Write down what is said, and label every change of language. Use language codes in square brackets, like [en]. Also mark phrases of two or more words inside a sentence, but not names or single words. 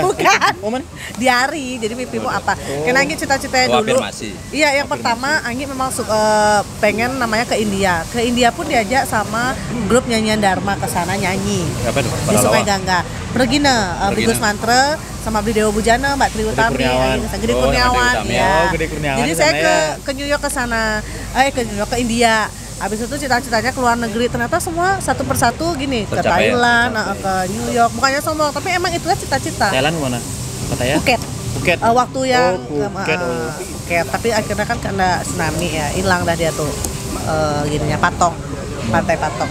[id] Bukan. Oh, mana? Diari, jadi mimpimu apa? Karena Anggi cita-citanya Oh, dulu. afirmasi. Iya, yang pertama Anggi memang pengen namanya ke India. Ke India pun diajak sama grup nyanyian Dharma ke sana nyanyi. Apa itu? Di Sungai Gangga. Pergi Bigus Mantra sama beli Dewa Bujana, Mbak Tri Utami, Kurniawan. Gede Oh, Kurniawan, Gede Utami. ya. Oh, Gede Kurniawan Jadi di saya sana ke ya. ke New York ke sana, ke New York ke India. Habis itu cita-citanya ke luar negeri, ternyata semua satu persatu gini, ke Tercapai ya? Thailand, ke New York. Bukannya sombong, tapi emang itulah cita-cita. Thailand mana? Pattaya? Phuket. Phuket. Waktu yang Phuket. Phuket, tapi akhirnya kan kena tsunami ya, hilang dah dia tuh gininya Patong, pantai Patong.